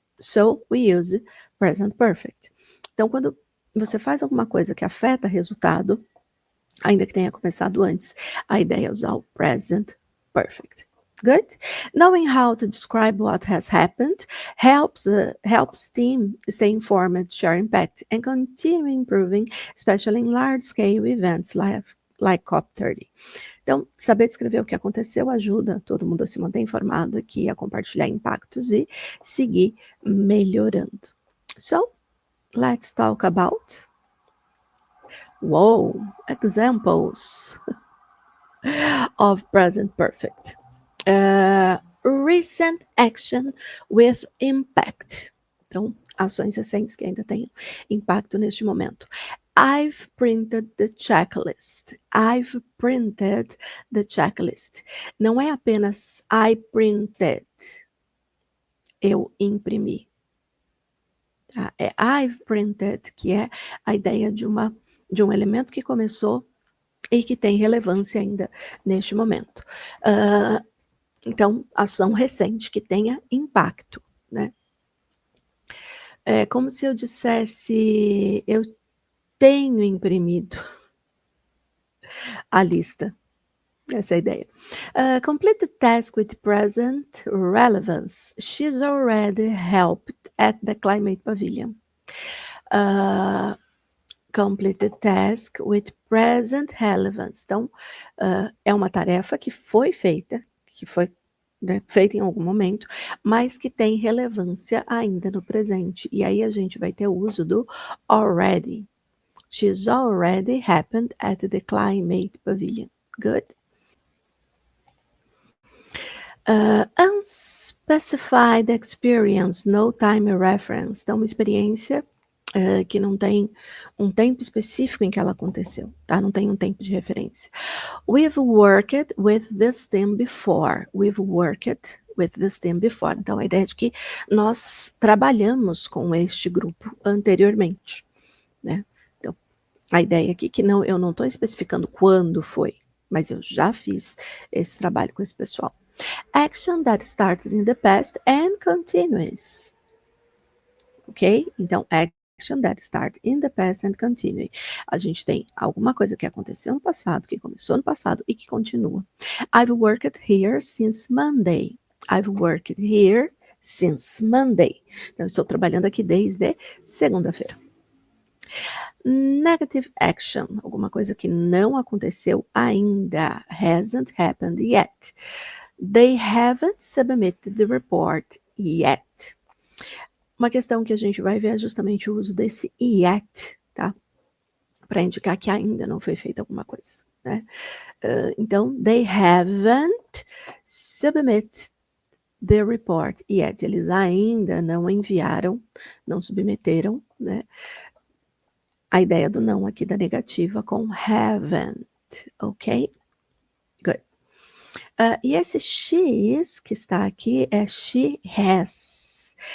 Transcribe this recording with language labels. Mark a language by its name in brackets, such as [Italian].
[English] So we use present perfect. [Portuguese] Então, quando você faz alguma coisa que afeta resultado, ainda que tenha começado antes, a ideia é usar o present perfect. [English] Good? Knowing how to describe what has happened helps team stay informed, share impact, and continue improving, especially in large-scale events like COP30. [Portuguese] Então, saber descrever o que aconteceu ajuda todo mundo a se manter informado aqui, a compartilhar impactos e seguir melhorando. [English] So, let's talk about examples of present perfect. Recent action with impact. [Portuguese] Então, ações recentes que ainda têm impacto neste momento. [English] I've printed the checklist. I've printed the checklist. [Portuguese] Não é apenas [English] I printed. [Portuguese] Eu imprimi. Tá? É [English] I've printed, [Portuguese] que é a ideia de um elemento que começou e que tem relevância ainda neste momento. Então, ação recente que tenha impacto, né? É como se eu dissesse, eu tenho imprimido a lista. Essa é a ideia. [English] Complete the task with present relevance. She's already helped at the Climate Pavilion. Complete the task with present relevance. [Portuguese] Então, é uma tarefa que foi feita, que foi, né, feita em algum momento, mas que tem relevância ainda no presente. E aí a gente vai ter o uso do already. [English] She's already happened at the Climate Pavilion. Good? Unspecified experience, no time reference. [Portuguese] Então, uma experiência que não tem um tempo específico em que ela aconteceu, tá? Não tem um tempo de referência. [English] We've worked with this team before. We've worked with this team before. [Portuguese] Então, a ideia é de que nós trabalhamos com este grupo anteriormente, né? Então, a ideia aqui que eu não estou especificando quando foi, mas eu já fiz esse trabalho com esse pessoal. [English] Action that started in the past and continues. Ok? [Portuguese] Então, [English] action that start in the past and continue. [Portuguese] A gente tem alguma coisa que aconteceu no passado, que começou no passado e que continua. [English] I've worked here since Monday. I've worked here since Monday. [Portuguese] Então, estou trabalhando aqui desde segunda-feira. [English] Negative action, [Portuguese] alguma coisa que não aconteceu ainda. [English] Hasn't happened yet. They haven't submitted the report yet. [Portuguese] Uma questão que a gente vai ver é justamente o uso desse yet, tá? Para indicar que ainda não foi feita alguma coisa, né? Então, [English] they haven't submitted the report yet. [Portuguese] Eles ainda não enviaram, não submeteram, né? A ideia do não aqui da negativa com haven't, ok? [English] Good. [Portuguese] E esse she's que está aqui é she has.